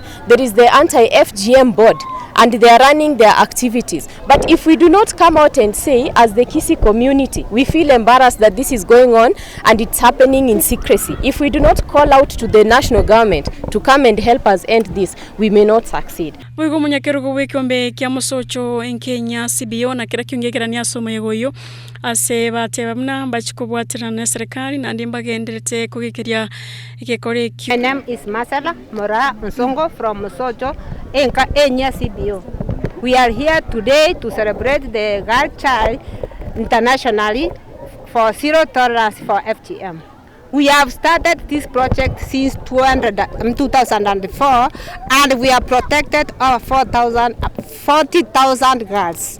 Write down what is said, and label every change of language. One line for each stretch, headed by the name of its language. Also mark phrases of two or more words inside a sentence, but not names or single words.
English: There is the anti-FGM board, and they are running their activities. But if we do not come out and say, as the Kisii community, we feel embarrassed that this is going on and it's happening in secrecy. If we do not call out to the national government to come and help us end this, we may not succeed.
Gusii: Wigo munyakerugo wekombe kia musocho in Kenya CBO na kira kiungegerania somo yegoyo ase bateba mna bachikobwatira na serikali na ndimba genderete kugikiria ikekore ki.
English: My name is Masala Mora Nsongo from Musocho Enya CBO. We are here today to celebrate the Girl Child internationally for zero tolerance for FGM. We have started this project since 2004 and we have protected over 40,000 girls.